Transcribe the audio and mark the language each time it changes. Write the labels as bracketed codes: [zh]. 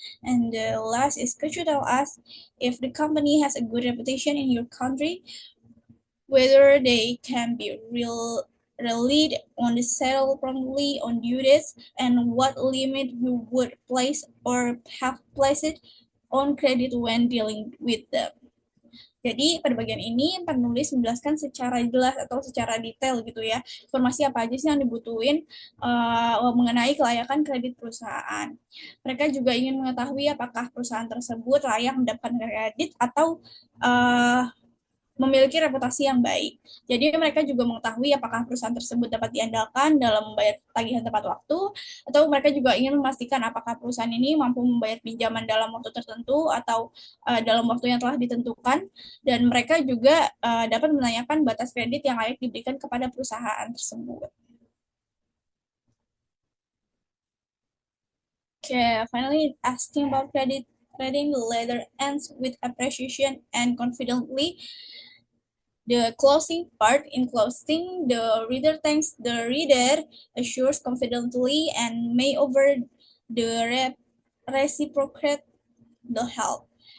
[en] And the last is could you tell us if the company has a good reputation in your country, whether they can be relied on the settle promptly on due dates, and what limit you would place or have placed on credit when dealing with them. [id] Jadi pada bagian ini penulis menjelaskan secara jelas atau secara detail gitu ya, informasi apa aja sih yang dibutuhin mengenai kelayakan kredit perusahaan. Mereka juga ingin mengetahui apakah perusahaan tersebut layak mendapatkan kredit atau memiliki reputasi yang baik. Jadi mereka juga mengetahui apakah perusahaan tersebut dapat diandalkan dalam membayar tagihan tepat waktu, atau mereka juga ingin memastikan apakah perusahaan ini mampu membayar pinjaman dalam waktu tertentu atau dalam waktu yang telah ditentukan, dan mereka juga dapat menanyakan batas kredit yang layak diberikan kepada perusahaan tersebut. [en] Okay, finally, asking about credit rating, the letter ends with appreciation and confidently. The closing part, in closing, the reader thanks the reader, assures confidently, and may over the reciprocate the help.